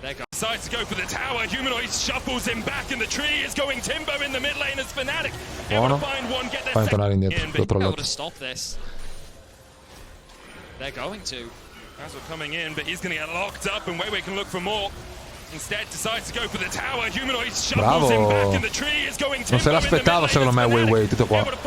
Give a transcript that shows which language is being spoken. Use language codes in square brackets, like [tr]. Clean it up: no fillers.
[en] Decides to go for the tower. Humanoid shuffles him back, and the tree is going Timber in the mid lane as Fnatic. [it] Buono. Fai tornare indietro, l'ho trollato. [en] They're going to. Razzle coming in, but he's going to get locked up, and Weiwei can look for more. Instead, decides to go for the tower. Humanoid shuffles him back, and the tree is going Timber. [it] Non se l'aspettava secondo me Weiwei, tutto qua.